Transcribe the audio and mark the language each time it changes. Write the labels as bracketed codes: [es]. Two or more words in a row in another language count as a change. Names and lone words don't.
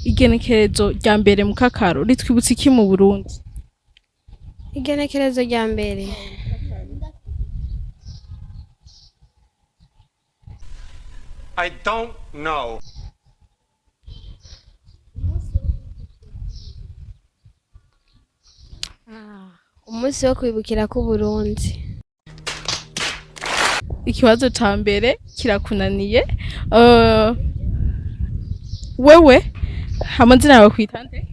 [rn] igenekerezo rya mbere mu kakaro ritwibutsa iki mu Burundi? Igenekerezo rya mbere. [en] I don't know. [rn] Umunsi wo kwibukira kw'Uburundi. Ikibazo ca mbere kirakunaniye. Wewe amazina yawe kwita nde?